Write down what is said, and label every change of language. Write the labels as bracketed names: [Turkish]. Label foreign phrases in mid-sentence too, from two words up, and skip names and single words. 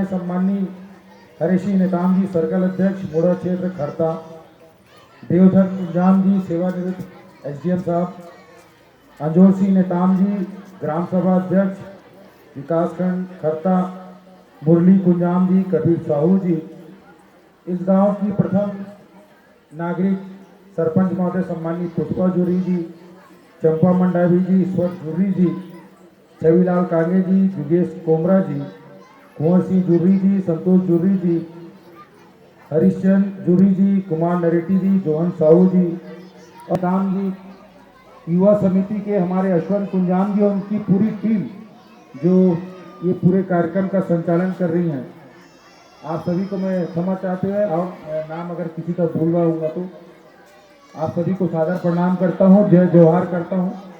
[Hindi] सम्माननीय हरीशी नेताम जी, सर्कल अध्यक्ष मुड़ा क्षेत्र खरता, देवधर इंजाम जी, सेवानिवृत्त एसडीएम साहब, अंजोर सिंह नेताम जी, ग्राम सभा अध्यक्ष, विकासखंड खरता, मुरली कुंजाम जी, कबीर साहू जी, इस गांव की प्रथम नागरिक सरपंच महोदय सम्मानित पुष्पा जुर्री जी, चंपा मंडावी जी, ईश्वर जुर्री जी, छविलाल कांगे जी, जुगेश कोमरा जी, कुंवर सिंह जुर्री जी, संतोष जुर्री जी, हरिश्चंद्र जुर्री जी, कुमार नरेटी जी, जोहन साहू जी और राम जी, युवा समिति के हमारे अश्वंत कुंजाम जी और उनकी पूरी टीम जो ये पूरे कार्यक्रम का संचालन कर रही हैं। आप सभी को मैं क्षमा चाहते हुए और नाम अगर किसी का भूल रहा होगा तो आप सभी को सादर प्रणाम करता हूँ, जय जोहार करता हूँ।